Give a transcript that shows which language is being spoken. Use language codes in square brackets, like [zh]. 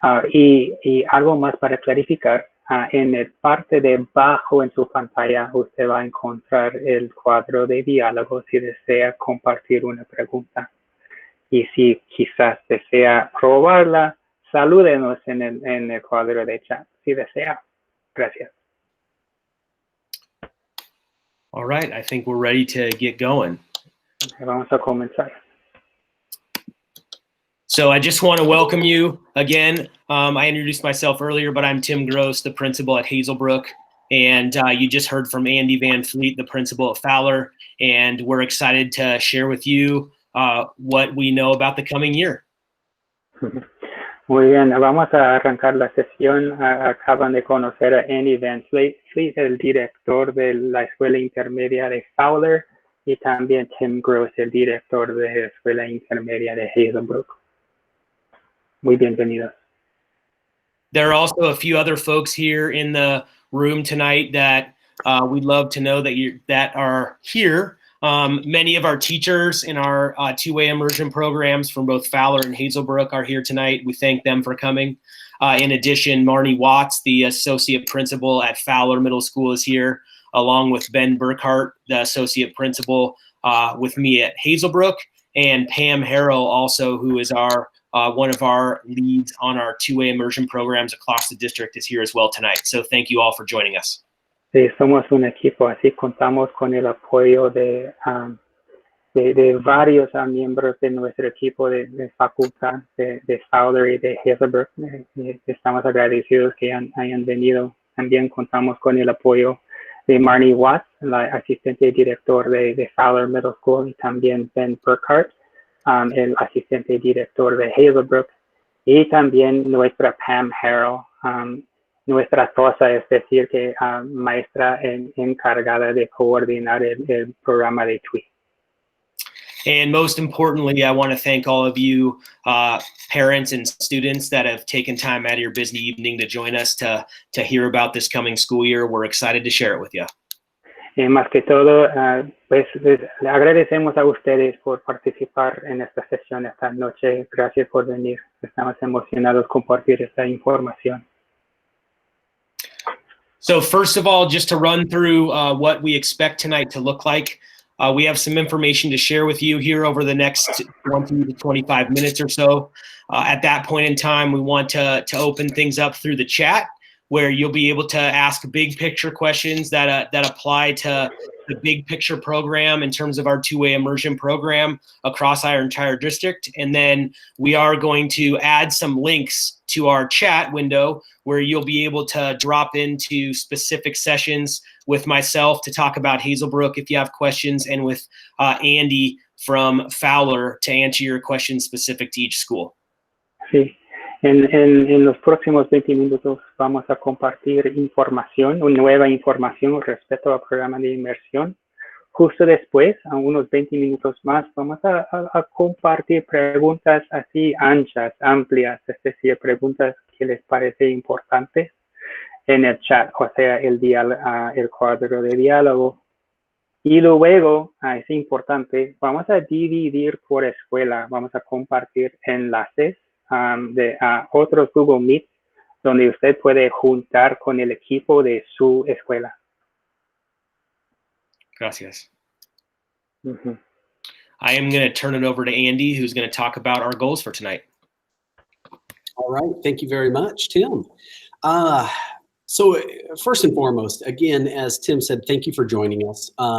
[es] Y algo más para clarificar, en el parte de abajo en su pantalla usted va a encontrar el cuadro de diálogo si desea compartir una pregunta. Y si quizás desea probarla, salúdenos en el cuadro de chat si desea. Gracias. [en] All right, I think we're ready to get going. [es] Vamos a comenzar. [en] So I just want to welcome you again. I introduced myself earlier, but I'm Tim Gross, the principal at Hazelbrook. And you just heard from Andy Van Fleet, the principal at Fowler. And we're excited to share with you what we know about the coming year. [es] Muy bien, vamos a arrancar la sesión. Acaban de conocer a Andy Van Fleet, el director de la Escuela Intermedia de Fowler, y también Tim Gross, el director de la Escuela Intermedia de Hazelbrook. Muy bienvenidos. [en] There are also a few other folks here in the room tonight that we'd love to know that are here. Many of our teachers in our two-way immersion programs from both Fowler and Hazelbrook are here tonight. We thank them for coming. In addition, Marnie Watts, the associate principal at Fowler Middle School, is here, along with Ben Burkhart, the associate principal with me at Hazelbrook, and Pam Harrell also, who is our one of our leads on our two-way immersion programs across the district, is here as well tonight. So thank you all for joining us. [es] Sí, somos un equipo, así contamos con el apoyo de varios miembros de nuestro equipo de facultad de Fowler y de Hazelbrook. Estamos agradecidos que hayan venido. También contamos con el apoyo de Marnie Watts, la asistente director de Fowler Middle School, y también Ben Burkhart, el asistente director de Hazelbrook, y también nuestra Pam Harrell, nuestra TOSA, es decir, que maestra encargada de coordinar el programa de TWI. [en] And most importantly, I want to thank all of you parents and students that have taken time out of your busy evening to join us to hear about this coming school year. We're excited to share it with you. [es] Más que todo, pues le agradecemos a ustedes por participar en esta sesión esta noche. Gracias por venir. Estamos emocionados compartir esta información. [en] So first of all, just to run through what we expect tonight to look like, we have some information to share with you here over the next 20 to 25 minutes or so. At that point in time, we want to open things up through the chat, where you'll be able to ask big picture questions that apply to the big picture program in terms of our two-way immersion program across our entire district. And then we are going to add some links to our chat window where you'll be able to drop into specific sessions with myself to talk about Hazelbrook if you have questions, and with Andy from Fowler to answer your questions specific to each school. [es] Sí. En los próximos 20 minutos vamos a compartir información, nueva información respecto al programa de inmersión. Justo después, a unos 20 minutos más, vamos a compartir preguntas así anchas, amplias, es decir, preguntas que les parece importantes en el chat, o sea, el cuadro de diálogo. Y luego, es importante, vamos a dividir por escuela, vamos a compartir enlaces de otros Google Meet donde usted puede juntar con el equipo de su escuela. Gracias. [en] I am going to turn it over to Andy, who's going to talk about our goals for tonight. All right. Thank you very much, Tim. So first and foremost, again, as Tim said, thank you for joining us.